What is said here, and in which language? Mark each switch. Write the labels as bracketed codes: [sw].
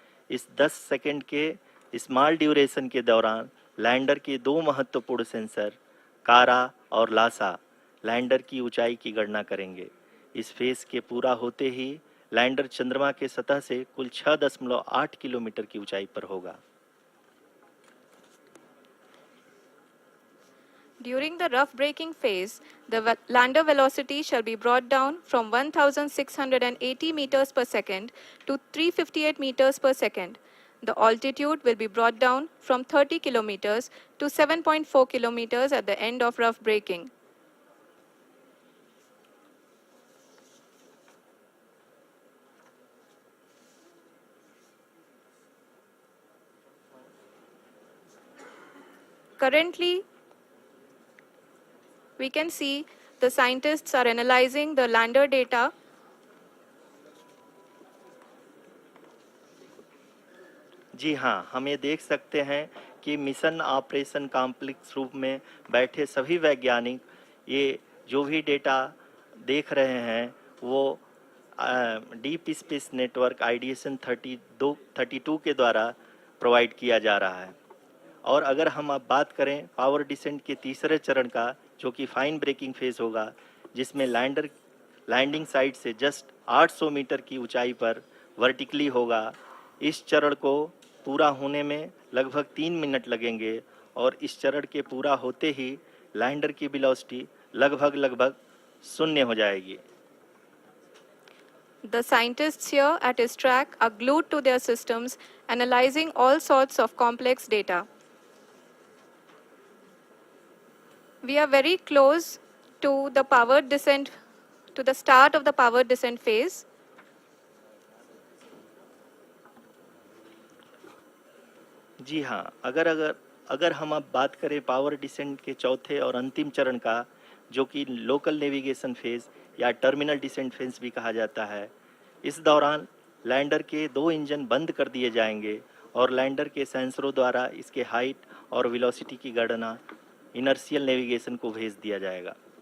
[hi] इस 10 सेकंड के small duration के दौरान लैंडर के 2 महत्वपूर्ण सेंसर कारा और लासा लैंडर की ऊंचाई की गणना करेंगे। इस फेज के पूरा होते ही लैंडर चंद्रमा के सतह से कुल 6.8 किलोमीटर की ऊंचाई पर होगा। [en] During the rough braking phase, the lander velocity shall be brought down from 1,680 meters per second to 358 meters per second. The altitude will be brought down from 30 kilometers to 7.4 kilometers at the end of rough braking. Currently, we can see the scientists are analyzing the lander data. [hi] जी हाँ, हम ये देख सकते हैं कि mission operation complex रूप में बैठे सभी वैज्ञानिक ये जो भी डेटा देख रहे हैं वो डीप स्पेस नेटवर्क IDSN 32 के द्वारा प्रोवाइड किया जा रहा है। और अगर हम अब बात करें पावर डिसेंट के तीसरे चरण का, जो कि फाइन ब्रेकिंग फेज होगा, जिसमें लैंडर लैंडिंग साइट से जस्ट 800 मीटर की ऊंचाई पर वर्टिकली होगा। इस चरण को पूरा होने में लगभग 3 मिनट लगेंगे और इस चरण के पूरा होते ही लैंडर की वेलोसिटी लगभग शून्य हो जाएगी। [en] The scientists here at ISRO are glued to their systems, analyzing all sorts of complex data. We are very close to the powered descent, to the start of the powered descent phase. [hi] जी हाँ, अगर अगर अगर हम अब बात करें power descent के चौथे और अंतिम चरण का, जो कि लोकल नेविगेशन फेज या टर्मिनल डिसेंट फेज भी कहा जाता है, इस दौरान लैंडर के 2 इंजन बंद कर दिए जाएंगे और लैंडर के सेंसरों द्वारा इसके हाइट और वेलोसिटी की गणना इनर्शियल नेविगेशन को भेज दिया जाएगा।